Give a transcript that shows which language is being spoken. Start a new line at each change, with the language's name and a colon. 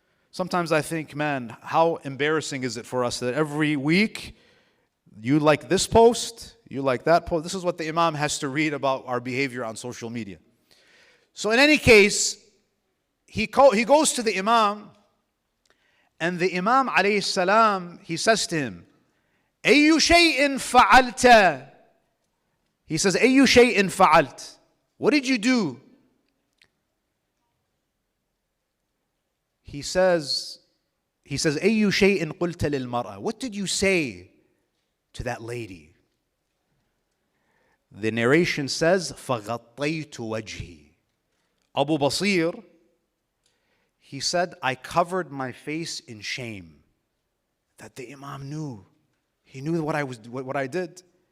English: Sometimes I think, man, how embarrassing is it for us that every week you like this post, you like that post. This is what the Imam has to read about our behavior on social media. So in any case, he goes to the Imam, and the Imam alayhi salam, he says to him,
Arabic: أَيُّ شَيْءٍ فَعَلْتَ.
English: He says,
Arabic: أَيُّ شَيْءٍ فَعَلْتَ.
English: What did you do? He says,
Arabic: أَيُّ شَيْءٍ قُلْتَ لِلْمَرْأَةِ.
English: What did you say to that lady? The narration says,
Arabic: فَغَطَّيْتُ وَجْهِي.
English: Abu Basir, he said, I covered my face in shame. That the Imam knew. He knew what I did.